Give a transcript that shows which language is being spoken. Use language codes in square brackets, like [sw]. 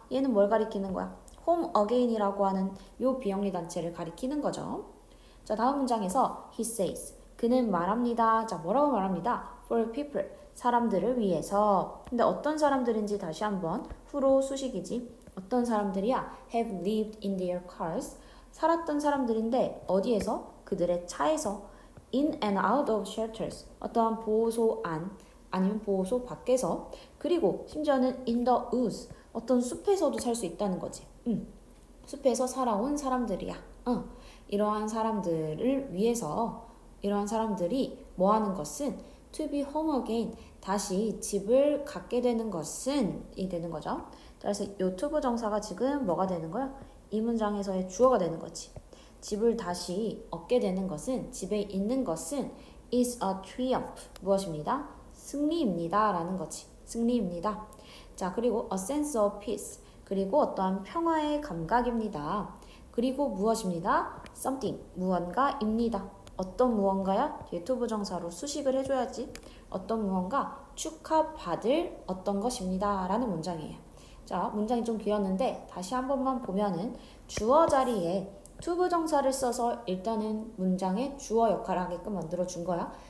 [ko] 얘는 뭘 가리키는 거야? home again이라고 하는 요 비영리 단체를 가리키는 거죠. 자, 다음 문장에서 [en] he says, [ko] 그는 말합니다. 자, 뭐라고 말합니다? [en] for people, [ko] 사람들을 위해서. 근데 어떤 사람들인지 다시 한번 who로 수식이지. 어떤 사람들이야? [en] have lived in their cars, [ko] 살았던 사람들인데 어디에서? 그들의 차에서. [en] in and out of shelters, [ko] 어떠한 보호소 안 아니면 보호소 밖에서. 그리고 심지어는 [en] in the woods, [ko] 어떤 숲에서도 살 수 있다는 거지. 숲에서 살아온 사람들이야. 이러한 사람들을 위해서, 이러한 사람들이 뭐 하는 것은 [en] to be home again, [ko] 다시 집을 갖게 되는 것은 이 되는 거죠. 그래서 요 to be 정사가 지금 뭐가 되는 거야? 이 문장에서의 주어가 되는 거지. 집을 다시 얻게 되는 것은, 집에 있는 것은 [en] is a triumph. [ko] 무엇입니다? 승리입니다. 라는 거지. 승리입니다. 자, 그리고 [en] a sense of peace. [ko] 그리고 어떠한 평화의 감각입니다. 그리고 무엇입니다? something. 무언가입니다. 어떤 무언가야? 뒤에 to 부정사로 수식을 해줘야지. 어떤 무언가 축하받을 어떤 것입니다. 라는 문장이에요. 자, 문장이 좀 길었는데 다시 한 번만 보면은 주어 자리에 to 부정사를 써서 일단은 문장의 주어 역할을 하게끔 만들어 준 거야.